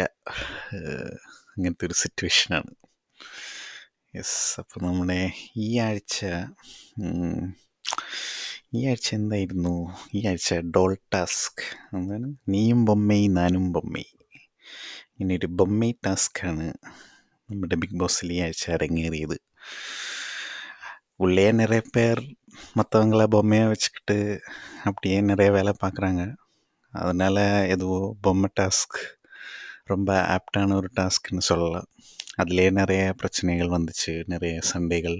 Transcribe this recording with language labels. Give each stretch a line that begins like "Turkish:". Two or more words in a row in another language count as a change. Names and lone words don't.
Malayalam: അങ്ങനത്തെ ഒരു സിറ്റുവേഷനാണ്. യെസ്. അപ്പോൾ നമ്മുടെ ഈ ആഴ്ച എന്തായിരുന്നു? ഈ ആഴ്ച
English: doll task,
Malayalam: എന്താണ്,
Tamil: நீயும் பொம்மை நானும் பொம்மை,
Malayalam: ഇങ്ങനെ ഒരു ബൊമ്മൈ ടാസ്ക്കാണ് നമ്മുടെ ബിഗ് ബോസിൽ ഈ ആഴ്ച അരങ്ങേറിയത്.
Tamil: உள்ளே நிறைய பேர் மற்றவங்கள பொம்மையை வச்சுக்கிட்டு அப்படியே நிறைய வேலை பார்க்குறாங்க. அதனால் எதுவோ பொம்மை டாஸ்க் ரொம்ப ஆப்டான ஒரு டாஸ்க்னு சொல்லலாம். அதுலேயே நிறைய பிரச்சனைகள் வந்துச்சு, நிறைய சண்டைகள்.